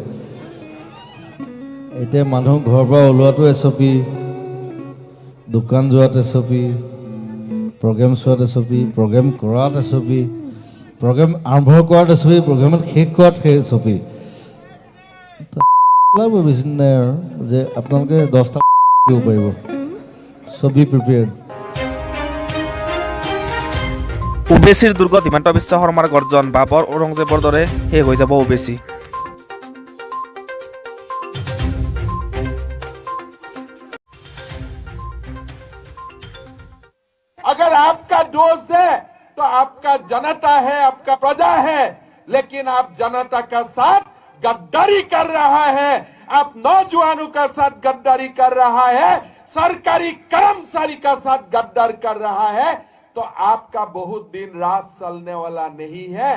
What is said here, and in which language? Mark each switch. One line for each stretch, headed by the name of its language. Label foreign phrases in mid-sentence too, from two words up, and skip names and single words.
Assamese: এতিয়া মানুহ ঘৰৰ পৰা ওলোৱাটো SOP, দোকান যোৱাত SOP, প্ৰগ্ৰেম চোৱাত SOP, প্ৰগ্ৰেম কৰাত SOP, প্ৰগ্ৰেম আৰম্ভ কৰাত SOP, প্ৰগ্ৰেমত শেষ কৰাত SOP। ওলাব বেছি নাই আৰু যে আপোনালোকে 10টা দিব পাৰিব। ছবি প্ৰিপেয়াৰ্ড। ওবেচিৰ দুৰ্গত হিমন্ত বিশ্ব শৰ্মাৰ গৰ্জন। বাবৰ ঔৰংজেবৰ দৰে শেষ হৈ যাব ওবেচি।
Hindi: अगर आपका दोस्त है तो आपका जनता है, आपका प्रजा है, लेकिन आप जनता का साथ गद्दारी कर रहा है, आप नौजवानों का साथ गद्दारी कर रहा है, सरकारी कर्मचारी का साथ गद्दार कर रहा है, तो आपका बहुत दिन रात चलने वाला नहीं है।